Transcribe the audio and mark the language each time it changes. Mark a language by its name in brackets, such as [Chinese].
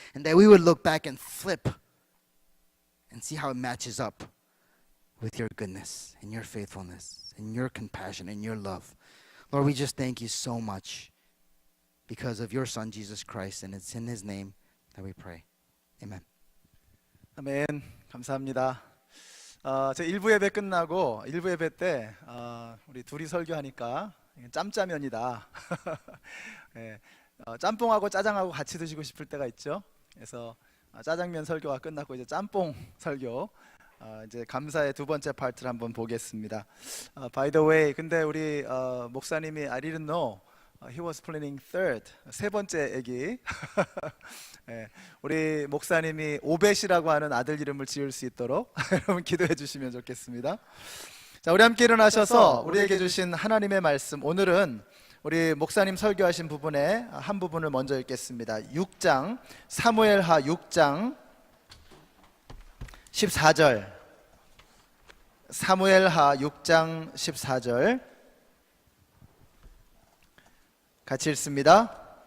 [English] And that we would look back and flip and see how it matches up with your goodness and your faithfulness and your compassion and your love. Lord, we just thank you so much because of your Son, Jesus Christ. And it's in his name that we pray. Amen. Amen. [Korean] 감사합니다. 제 1부 예배 끝나고 1부 예배 때 우리 둘이 설교하니까 짬짜면이다. 예, 짬뽕하고 짜장하고 같이 드시고 싶을 때가 있죠. 그래서 짜장면 설교가 끝났고 이제 짬뽕 설교, 이제 감사의 두 번째 파트를 한번 보겠습니다. [English] By the way, [Korean] 근데 우리 목사님이 [English] I didn't know he was planning third, [Korean] 세 번째 아기. 예, 우리 목사님이 오벳이라고 하는 아들 이름을 지을 수 있도록 여러분 기도해 주시면 좋겠습니다. 자, 우리 함께 일어나셔서 우리에게 주신 하나님의 말씀, 오늘은 우리 목사님 설교하신 부분의 한 부분을 먼저 읽겠습니다. 6장, 사무엘하 6장 14절, 사무엘하 6장 14절 같이 읽습니다.